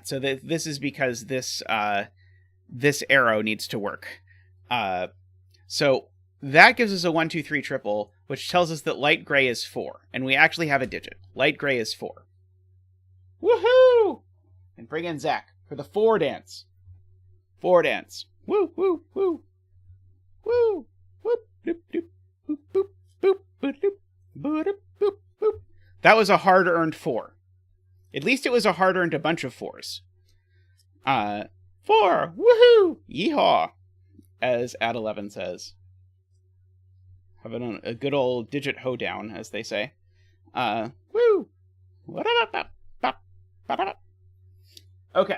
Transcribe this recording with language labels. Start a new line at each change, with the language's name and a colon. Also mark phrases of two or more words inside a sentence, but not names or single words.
English: So this is because this arrow needs to work. So that gives us a 1, 2, 3 triple, which tells us that light gray is 4. And we actually have a digit. Light gray is 4. Woohoo! And bring in Zach for the 4 dance. 4 dance. Woo, woo, woo. Woo! Whoop, doop, doop, boop, boop, boop, boop, doop, boop, boop, boop. That was a hard-earned 4. At least it was a hard-earned a bunch of 4s. 4! Woohoo! Yeehaw! As Ad11 says. Having a good old digit hoedown, as they say. Woo! Okay.